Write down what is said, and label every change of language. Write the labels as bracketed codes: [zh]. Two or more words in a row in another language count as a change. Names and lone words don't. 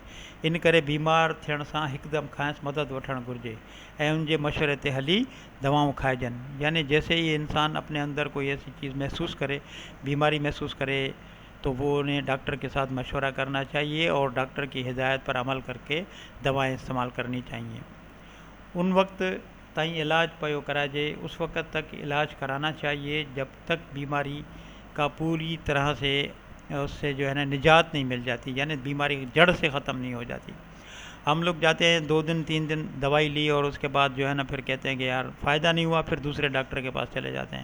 [sd] इन करे बीमार थियण सां हिकदमि खांसि मदद वठणु घुरिजे ऐं उनजे मशवरे ते हली दवाऊं खाइजनि। [hi] यानी जैसे ही इंसान अपने अंदर कोई ऐसी चीज़ महसूस करे, बीमारी महसूस करे, तो वो उन्हें डॉक्टर के साथ मशवरा करना चाहिए और डॉक्टर की हिदायत पर अमल करके दवाएं इस्तेमाल करनी चाहिए। [sd] उन वक्त ताईं इलाज पयो कराइजे, [hi] उस वक्त तक इलाज कराना चाहिए जब तक बीमारी का पूरी तरह से उससे जो है ना निजात नहीं मिल जाती, यानी बीमारी जड़ से ख़त्म नहीं हो जाती। हम लोग जाते हैं 2 दिन 3 दिन दवाई ली और उसके बाद जो है ना फिर कहते हैं कि यार फ़ायदा नहीं हुआ, फिर दूसरे डॉक्टर के पास चले जाते हैं।